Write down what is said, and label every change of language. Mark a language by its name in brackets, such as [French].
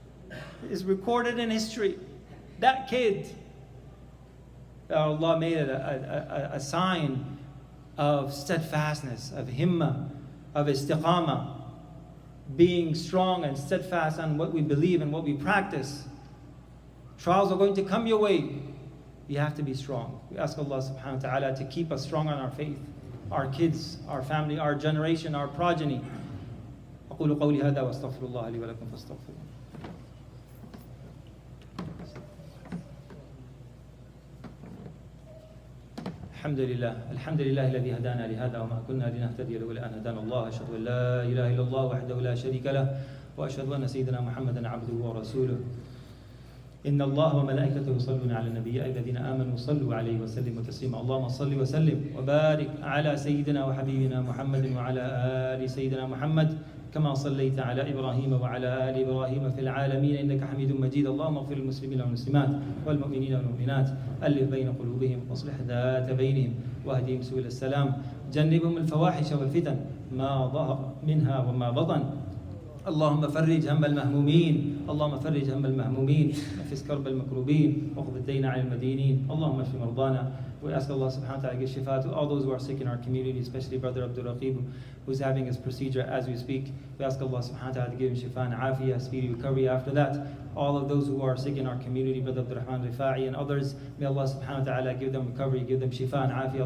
[English] It is recorded in history. That kid, Allah made it a sign of steadfastness, of himmah, of istiqamah, being strong and steadfast on what we believe and what we practice. Trials are going to come your way. You have to be strong. We ask Allah subhanahu wa ta'ala to keep us strong on our faith, our kids, our family, our generation, our progeny. [Arabic] أقول قولي هذا وأستغفر الله لي ولكم فاستغفروه. الحمد لله الذي هدانا لهذا وما كنا لنهتدي لولا أن هدانا الله. أشهد أن لا إله إلا الله وحده لا شريك له وأشهد أن سيدنا محمدا عبده ورسوله. إن الله وملائكته يصلون على النبي الذين آمنوا صلوا عليه وسلموا تسليما. اللهم صل وسلم وبارك على سيدنا وحبيبنا محمد وعلى آل سيدنا محمد كما صليت على إبراهيم وعلى آل إبراهيم في العالمين إنك حميد مجيد. اللهم اغفر للمسلمين والمسلمات والمؤمنين والمؤمنات ألف بين قلوبهم واصلح ذات بينهم واهدهم سبل السلام. جنبهم الفواحش والفتن ما ظهر منها وما بطن. اللهم فرج هم المهمومين. اللهم فرج هم المهمومين. نفس كرب المكروبين واقض الدين عن المدينين. اللهم اشف مرضانا [English] We ask Allah subhanahu wa ta'ala to give shifa to all those who are sick in our community, especially Brother Abdul Raqib, who's having his procedure as we speak. We ask Allah subhanahu wa ta'ala to give him shifa and afiyah, speedy recovery after that. All of those who are sick in our community, Brother Abdul Rahman Rifa'i and others, may Allah subhanahu wa ta'ala give them recovery, give them shifa and afiyah.